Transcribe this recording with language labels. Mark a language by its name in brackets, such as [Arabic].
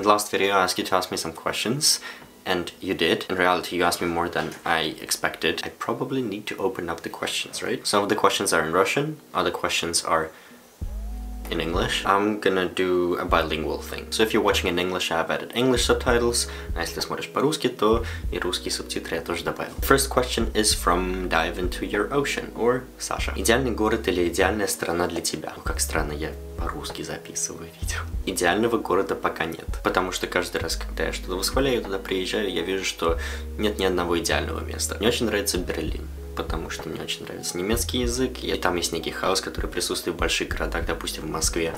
[English] video, I asked you to ask me some questions, and you did. In reality, you asked me more than I expected. I probably need to open up the questions, right? Some of the questions are in Russian, other questions are in English. I'm gonna do a bilingual thing. So if you're watching in English, I've added English subtitles. [Russian] А если смотришь по-русски, то и русские субтитры я тоже добавил. [English] First question is from Dive into Your Ocean, or Sasha. [Russian] Идеальный город или идеальная страна для тебя? Ну, как странно, я по-русски записываю видео. Идеального города пока нет. Потому что каждый раз, когда я что-то восхваляю, туда приезжаю, я вижу, что нет ни одного идеального места. Мне очень нравится Берлин. Потому что мне очень нравится немецкий язык, и там есть некий хаос, который присутствует в больших городах, допустим, в Москве.